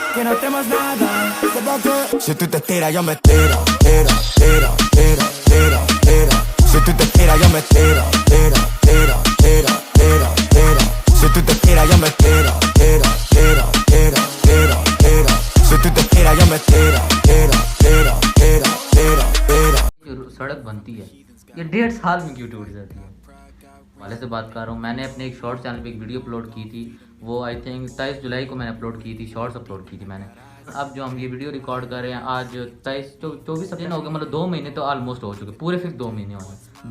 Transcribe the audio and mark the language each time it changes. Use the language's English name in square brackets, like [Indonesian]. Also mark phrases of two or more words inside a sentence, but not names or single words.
[Spanish] que no temas nada. Sepa que si tú te tiras, yo me tiro, tiro, tiro, tiro, tiro, tiro. Si tú te tiras, yo me tiro, tiro, tiro, tiro, tiro, tiro. Si tú te tiras, yo me tiro, tiro, tiro, tiro, tiro, tiro. Si tú te tiras, yo me tiro, tiro, tiro, tiro, tiro, tiro. [Hindi] सड़क बनती है ये 1.5 साल में क्यों टूट जाती है वाले से बात कर रहा हूँ। मैंने अपने एक [English] short channel [Hindi] पे एक [English] video upload [Hindi] की थी, वो [English] I think [Hindi] 23 जुलाई को मैंने अपलोड की थी, [English] shorts upload [Hindi] की थी मैंने। अब जो हम ये [English] video record [Hindi] कर रहे हैं आज 24 दिन हो गए, मतलब 2 महीने तो ऑलमोस्ट हो चुके, पूरे फिक्स 2 महीने हो गए।